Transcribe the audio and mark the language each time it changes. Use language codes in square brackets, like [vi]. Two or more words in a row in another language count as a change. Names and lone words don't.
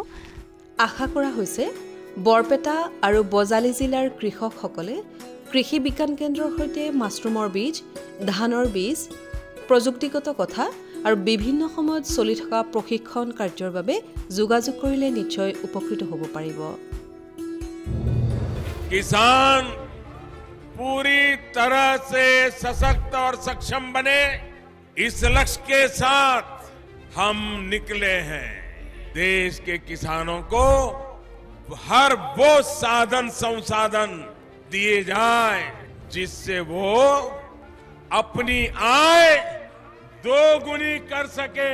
[as] আশা কৰা হৈছে বৰপেটা আৰু বজালী জিলাৰ কৃষকসকলে কৃষি বিজ্ঞান কেন্দ্ৰৰ সৈতে মাছৰুমৰ বীজ, ধানৰ বীজ, প্ৰযুক্তিগত কথা আৰু বিভিন্ন সময়ত চলি থকা প্ৰশিক্ষণ কাৰ্যৰ বাবে যোগাযোগ কৰিলে নিশ্চয় উপকৃত হ'ব পাৰিব। [hi] किसान पूरी तरह से सशक्त और सक्षम बने, इस लक्ष्य के साथ हम निकले हैं। देश के किसानों को हर वो साधन संसाधन दिए जाए जिससे वो अपनी आय दोगुनी कर सके।